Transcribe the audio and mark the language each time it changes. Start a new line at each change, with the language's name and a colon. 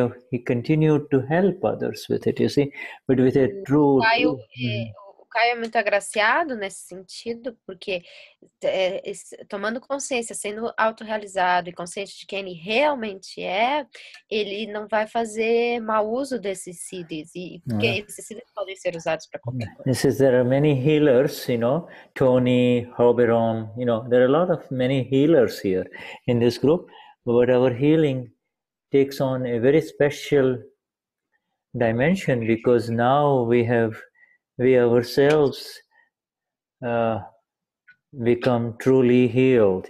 English: He continued to help others with it, you see, but with a true.
Portuguese: O Caio é muito agraciado nesse sentido, porque tomando consciência, sendo autorrealizado e consciente de quem ele realmente é, ele não vai fazer mau uso desses siddhis, porque esses siddhis podem ser usados para qualquer coisa.
English: There are many healers, Tony, Hoberon, there are a lot of many healers here in this group, but our healing takes on a very special dimension because now we ourselves become truly healed.